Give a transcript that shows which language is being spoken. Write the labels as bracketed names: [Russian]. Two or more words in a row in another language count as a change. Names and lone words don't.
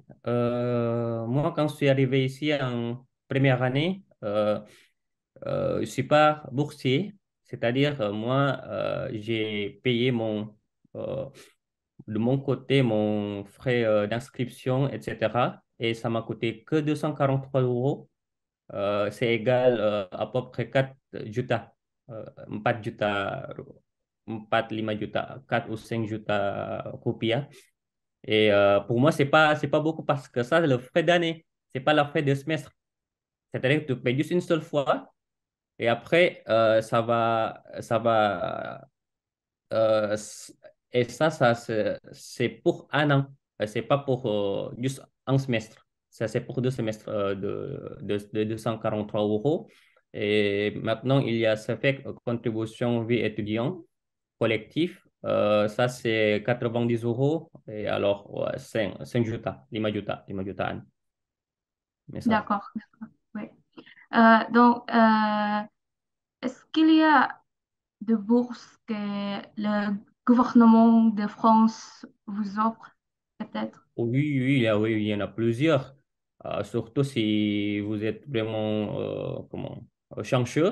[French] Moi, quand je suis arrivé ici en première année, je ne suis pas boursier, c'est-à-dire moi, j'ai payé euh, de mon côté mon frais d'inscription, etc. Et ça m'a coûté que 243 euros. C'est égal à peu près 4 juta. [Indonesian] 4 juta, 4 5 juta, 4 [French] ou [Indonesian] 5 juta rupiah. [French] Et pour moi, c'est pas beaucoup parce que ça, c'est le frais d'année. C'est pas le frais de semestre. C'est-à-dire que tu payes juste une seule fois et après, ça va euh, c- et ça, c'est pour un an. C'est pas pour juste un semestre. Ça, c'est pour 2 semestres de 243 euros. Et maintenant, il y a ce fait contribution vie étudiant collectif. Ça, c'est 90 euros. Et alors, ouais, 5 juta, 5 juta, 5 jutaan. Misal. D'accord, d'accord, oui. Donc, est-ce qu'il y a de bourses que le gouvernement de France vous offre, peut-être? Oui, oui, oui, il y en a plusieurs. Surtout si vous êtes vraiment chanceux.